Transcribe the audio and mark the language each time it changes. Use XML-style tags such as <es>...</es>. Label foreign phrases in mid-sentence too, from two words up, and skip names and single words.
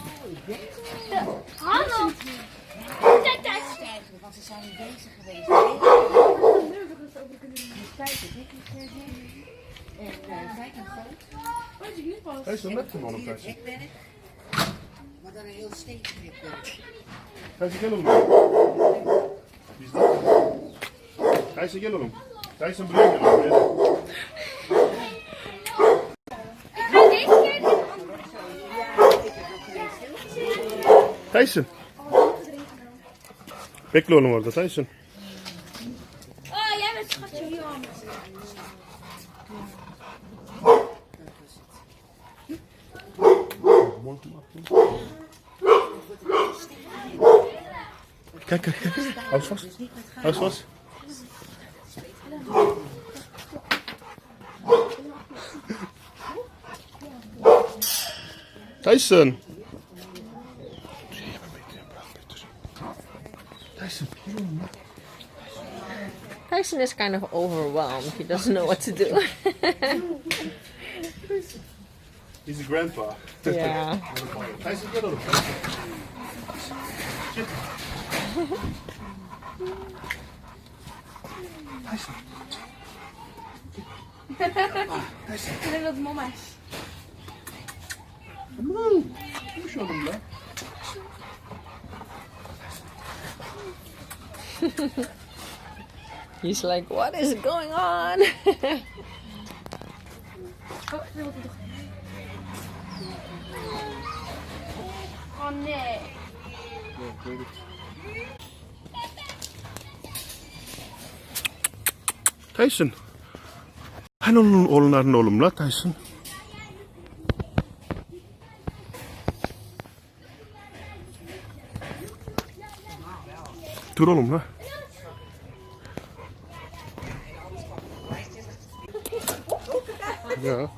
<nl>Hallo! Want ze zijn niet bezig geweest. Tyson, met hem op, Tyson. Maar dan een heel stevig hekwerk.</nl> <tr>Tyson, gel oğlum.</tr> <nl>Wie is dat?</nl> <tr>Tyson, gel oğlum. Tyson, buraya gel oğlum. Tyson. Bekle onu orada Tyson.</tr> <nl>Oh, jij bent schatje, Jan. Kijk, kijk, kijk. Hou eens vast. Hou eens vast. Tyson. Tyson.</nl> <en>Tyson is kind of overwhelmed. He doesn't know what to do. He's a grandpa. Yeah. Tyson, get on him.</en> <nl>Zit. Tyson. Tyson. Ik denk dat het mama is.</nl> <en>Come on. Push on him, man. He's like, what is going on?</en> <nl>Oh nee. Tyson.</nl> <tr>Hani onun oğlunların oğlum la Tyson. Dur oğlum la.</tr> <nl>Ja.</nl>